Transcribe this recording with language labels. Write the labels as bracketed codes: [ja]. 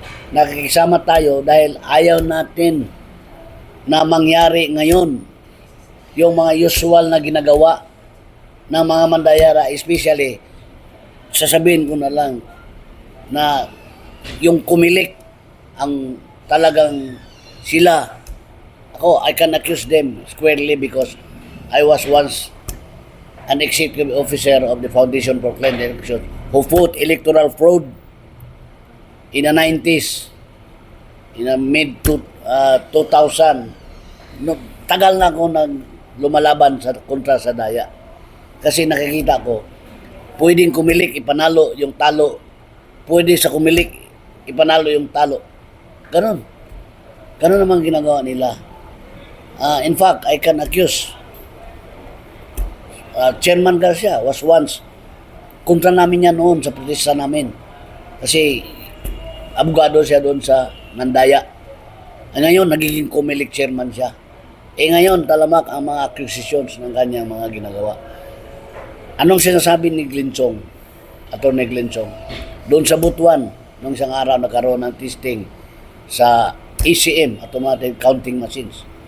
[tl] Nakikisama tayo dahil ayaw natin na mangyari ngayon yung mga usual na ginagawa ng mga mandayara, especially sasabihin ko na lang na yung Kumilik ang talagang sila. [en] Ako, I can accuse them squarely because I was once an executive officer of the Foundation for Clean Elections who fought electoral fraud in the 90s, in the mid-2000. [tl] No, tagal na ako lumalaban kontra sa daya. Kasi nakikita ko, pwedeng Kumilik, ipanalo yung talo. Pwede sa Kumilik, ipanalo yung talo. Ganon. Ganon naman ginagawa nila. [en] In fact, I can accuse Chairman Garcia was once [tl] kontra namin yan noon sa protesta namin. Kasi abogado siya doon sa Nandaya. Ngayon, nagiging Kumilik chairman siya. Ngayon, talamak ang mga accusations ng kanyang mga ginagawa. Anong sinasabi ni Glinchong, Atty. Glinchong? Doon sa Butuan, nung isang araw nagkaroon ng testing sa ECM, Automatic Counting Machines.